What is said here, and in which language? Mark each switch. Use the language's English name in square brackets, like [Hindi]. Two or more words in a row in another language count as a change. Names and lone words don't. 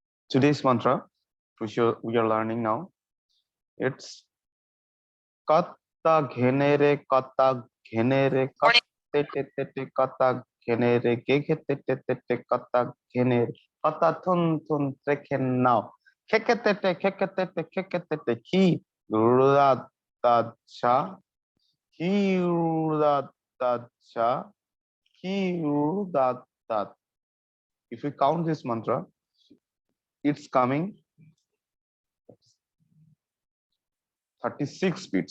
[English] Today's mantra, which we are learning now, it's katta ghenere katta ghenere katte te te te katta ghenere gege te te te te katta ghenere katta thun thun treken now keke te ki rura ta cha ki rura ta cha ki rura ta. If we count this mantra, it's coming 36 beats.